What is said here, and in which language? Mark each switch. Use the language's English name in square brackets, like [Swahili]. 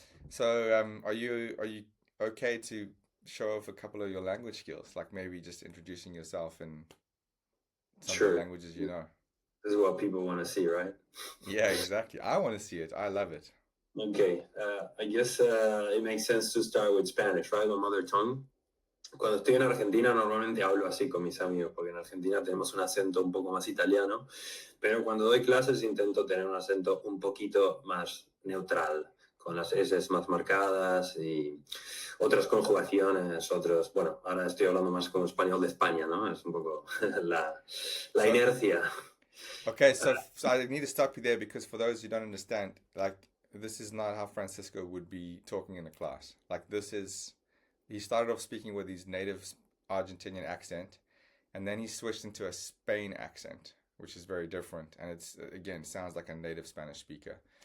[English] So, are you okay to show off a couple of your language skills, like maybe just introducing yourself in some of the Sure. languages you know? This is what people want to see, right? Yeah, exactly. I want to see it. I love it. Okay. I guess it makes sense to start with Spanish, right? My mother tongue. [Spanish] Cuando estoy en Argentina normalmente hablo así con mis amigos, porque en Argentina tenemos un acento un poco más italiano, pero cuando doy clases intento tener un acento un poquito más neutral, con las S más marcadas y otras conjugaciones, otros... Bueno, ahora estoy hablando más como español de España, ¿no? Es un poco la [English] So, [Spanish] inercia. [English] okay, so I need to stop you there because for those who don't understand, like this is not how Francisco would be talking in a class. Like this is he started off speaking with his native Argentinian accent, and then he switched into a Spain accent, which is very different, and it's again sounds like a native Spanish speaker.